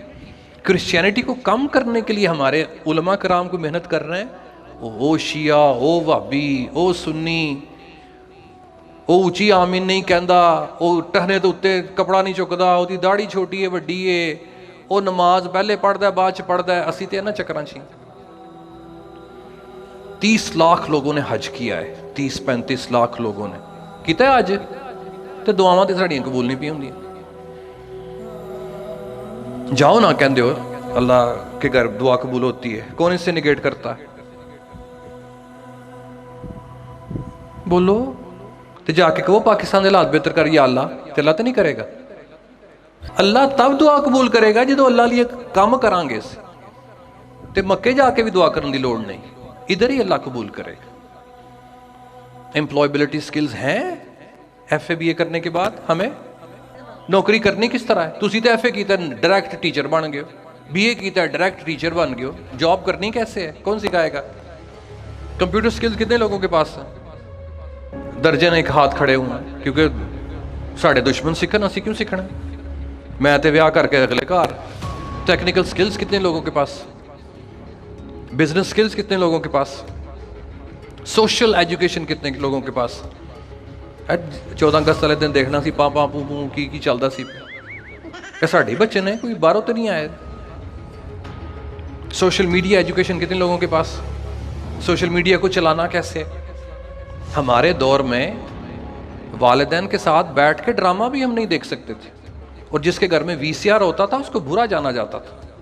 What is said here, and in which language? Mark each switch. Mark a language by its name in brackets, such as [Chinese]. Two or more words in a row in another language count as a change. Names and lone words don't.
[Urdu] کرسچینٹی کو کم کرنے کے لیے ہمارے علماء کرام کو محنت کر رہے ہیں. [Punjabi] او شیعہ, او وہابی, او سنی, او اچھی آمین نہیں کہندا, او ٹہنے تو اتے کپڑا نہیں چکدا, او دی داڑھی چھوٹی ہے وڈی ہے, او نماز پہلے پڑھدا ہے بعد چ پڑھدا ہے. اسی تے نا چکراں چ 30 [Urdu] لاکھ لوگوں نے حج کیا ہے, [Punjabi] 30-35 لاکھ لوگوں نے کیتا ہے حج, تے دعاواں تے ساڈیاں قبول نہیں پی ہوندیاں. جاؤ نہ کہندے ہو [Urdu] اللہ کے گھر دعا قبول ہوتی ہے, کون اس سے نگیٹ کرتا ہے؟ بولو. [Punjabi] تے جا کے کہو پاکستان دے حالات بہتر کر یا اللہ, تے اللہ تے نہیں کرے گا. اللہ تب دعا قبول کرے گا جدو اللہ لیے کام کران گے. تے مکے جا کے بھی دعا کرن دی لوڑ نہیں, ادھر ہی اللہ قبول کرے گا. [English] employability skills [Urdu] ہیں ایف اے بی اے کرنے کے بعد ہمیں نوکری کرنی کس طرح ہے؟ [Punjabi] تسی تے ایف اے کیتا ہے ڈائریکٹ ٹیچر بن گئے ہو, بی اے کیتا ہے ڈائریکٹ ٹیچر بن گئے ہو, جاب کرنی کیسے ہے؟ [Urdu] کون سکھائے گا؟ [English] computer skills [Urdu] کتنے لوگوں کے پاس ہیں؟ درجن ایک ہاتھ کھڑے ہوئے ہیں, کیونکہ [Punjabi] ساڑھے دشمن سکھن, اسی کیوں سکھنا؟ میں تے ویاہ کر کے اگلے گھر [English] technical skills [Urdu] کتنے لوگوں کے پاس, [English] business skills [Urdu] کتنے لوگوں کے پاس, [English] social education [Urdu] کتنے لوگوں کے پاس. [Punjabi] 14 اگست والے دن دیکھنا سی پاپا پو پو کی ਚੱਲਦਾ ਸੀ, ਇਹ ਸਾਡੇ ਬੱਚੇ ਨੇ, [Urdu] کوئی باہروں تو نہیں آئے. [English] social media education [Urdu] کتنے لوگوں کے پاس, [English] social media [Urdu] کو چلانا کیسے. ہمارے دور میں والدین کے ساتھ بیٹھ کے ڈرامہ بھی ہم نہیں دیکھ سکتے تھے، اور جس کے گھر میں VCR ہوتا تھا اس کو برا جانا جاتا تھا.